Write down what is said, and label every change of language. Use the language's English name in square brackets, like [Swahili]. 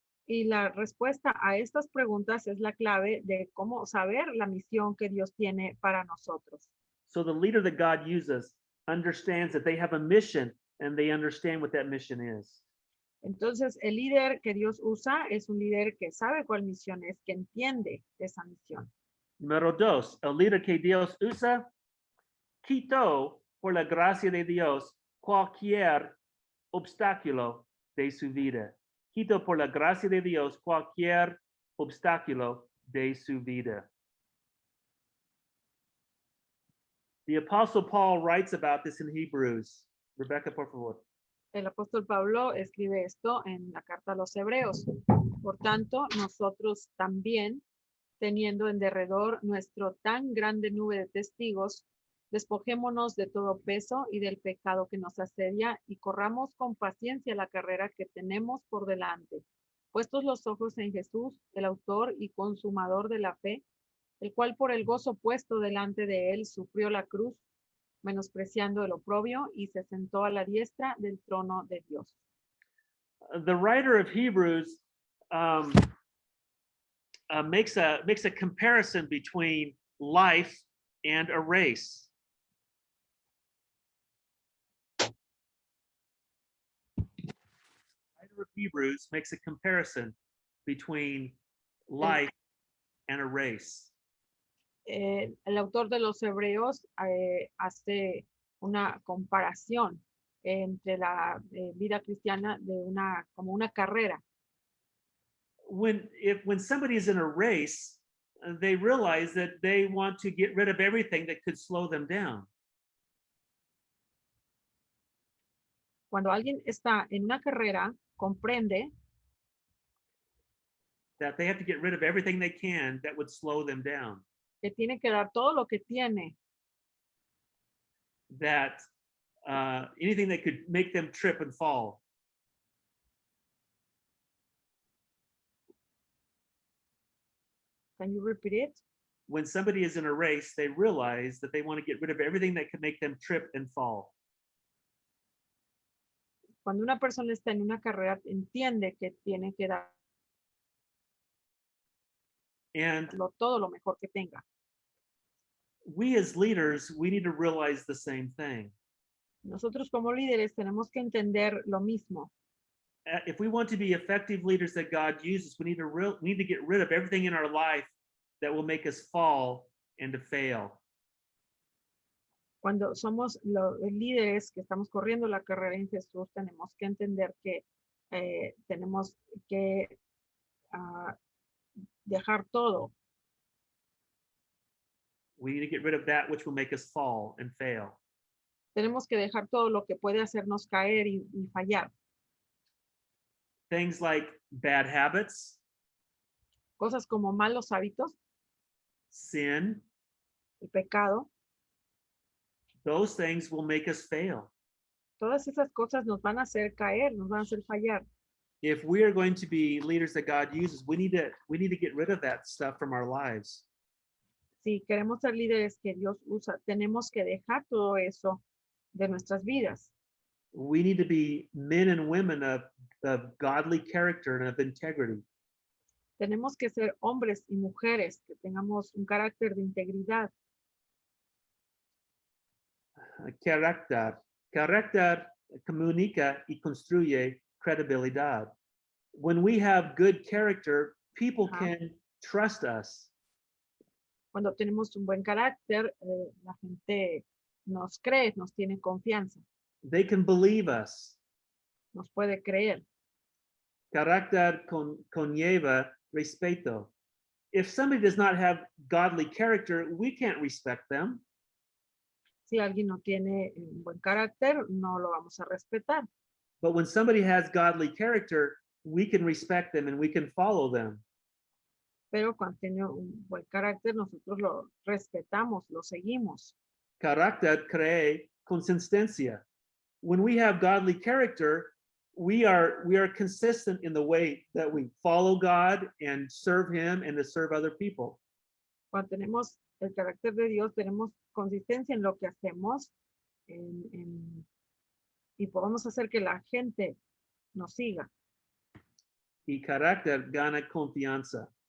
[Spanish] Y la respuesta a estas preguntas es la clave de cómo saber la misión que Dios tiene para nosotros. [English] So the leader that God uses understands that they have a mission and they understand what that mission is. [Spanish] Entonces, el líder que Dios usa es un líder que sabe cuál misión es, que entiende esa misión. Número dos, el líder que Dios usa quitó por la gracia de Dios cualquier obstáculo de su vida. Quitó por la gracia de Dios cualquier obstáculo de su vida. [English] The Apostle Paul writes about this in Hebrews. [Spanish] Rebecca, por favor. El apóstol Pablo escribe esto en la carta a los Hebreos. Por tanto, nosotros también, teniendo en derredor nuestro tan grande nube de testigos, despojémonos de todo peso y del pecado que nos asedia y corramos con paciencia la carrera que tenemos por delante, puestos los ojos en Jesús, el autor y consumador de la fe, el cual por el gozo puesto delante de él sufrió la cruz, menospreciando el oprobio, y se sentó a la diestra del trono de Dios. [English] The writer of Hebrews makes a comparison between life and a race. The writer of Hebrews makes a comparison between life and a race. [Spanish] El autor de los Hebreos hace una comparación entre la vida cristiana de como una carrera. [English] When somebody is in a race, they realize that they want to get rid of everything that could slow them down. [Spanish] Cuando alguien está en una carrera, comprende [English] that they have to get rid of everything they can that would slow them down. [Spanish] Que tiene que dar todo lo que tiene. [English] That anything that could make them trip and fall. Can you repeat it? When somebody is in a race, they realize that they want to get rid of everything that could make them trip and fall. [Spanish] Cuando una persona está en una carrera, entiende que tiene que dar todo lo mejor que tenga. [English] We as leaders, we need to realize the same thing. [Spanish] Nosotros como líderes tenemos que entender lo mismo. [English] If we want to be effective leaders that God uses, we need to get rid of everything in our life that will make us fall and to fail. [Spanish] Cuando somos los líderes que estamos corriendo la carrera en Jesús, tenemos que entender que tenemos que dejar todo. [English] We need to get rid of that which will make us fall and fail. [Spanish] Tenemos que dejar todo lo que puede hacernos caer y fallar. [English] Things like bad habits, [Spanish] Cosas como malos hábitos, [English] sin, [Spanish] el pecado, [English] those things will make us fail. [Spanish] todas esas cosas nos van a hacer caer, nos van a hacer fallar. [English] If we are going to be leaders that God uses, we need to get rid of that stuff from our lives. [Spanish] Si queremos ser líderes que Dios usa, tenemos que dejar todo eso de nuestras vidas. [English] We need to be men and women of godly character and of integrity. [Spanish] Tenemos que ser hombres y mujeres que tengamos un carácter de integridad. Carácter. Carácter comunica y construye credibilidad. [English] When we have good character, people can trust us. [Spanish] Cuando tenemos un buen carácter, la gente nos cree, nos tiene confianza, [English] They can believe us. [Spanish] nos puede creer. Carácter conlleva respeto. [English] If somebody does not have godly character, we can't respect them. [Spanish] Si alguien no tiene un buen carácter, no lo vamos a respetar. [English] But when somebody has godly character, we can respect them and we can follow them. [Spanish] Pero cuando tiene un buen carácter, nosotros lo respetamos, lo seguimos. Carácter crea consistencia. [English] When we have godly character, we are consistent in the way that we follow God and serve Him and to serve other people. [Spanish] Cuando tenemos el carácter de Dios, tenemos consistencia en lo que hacemos y podemos hacer que la gente nos siga. Y carácter gana confianza.